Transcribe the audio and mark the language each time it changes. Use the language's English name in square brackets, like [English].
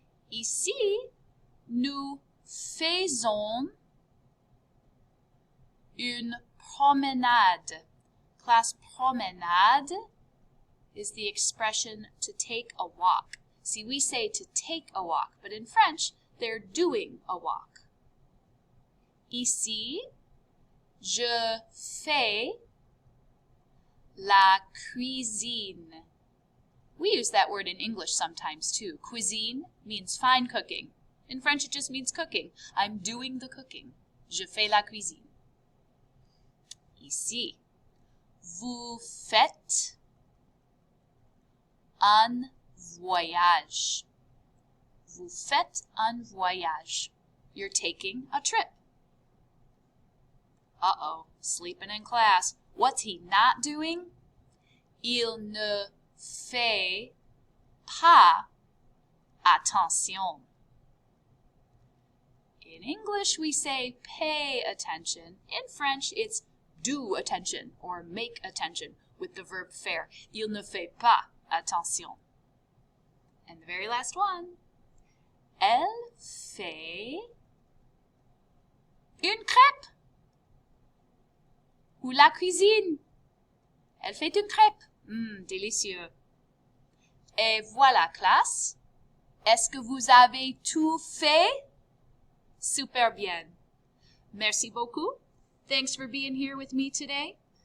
[French] Ici, nous faisons une promenade. [English] Class, promenade is the expression to take a walk. See, we say to take a walk, but in French, they're doing a walk. [French] Ici, je fais la cuisine. [English] We use that word in English sometimes too. Cuisine means fine cooking. In French, it just means cooking. I'm doing the cooking. [French] Je fais la cuisine. Ici, vous faites un voyage. Vous faites un voyage. [English] You're taking a trip. Uh-oh, sleeping in class. What's he not doing? [French] Il ne fait pas attention. [English] In English, we say pay attention. In French, it's do attention or make attention with the verb faire. [French] Il ne fait pas attention. [English] And the very last one. [French] Elle fait une crêpe. Ou la cuisine. Elle fait une crêpe. Délicieux. Et voilà, classe. Est-ce que vous avez tout fait? Super bien. Merci beaucoup. [English] Thanks for being here with me today.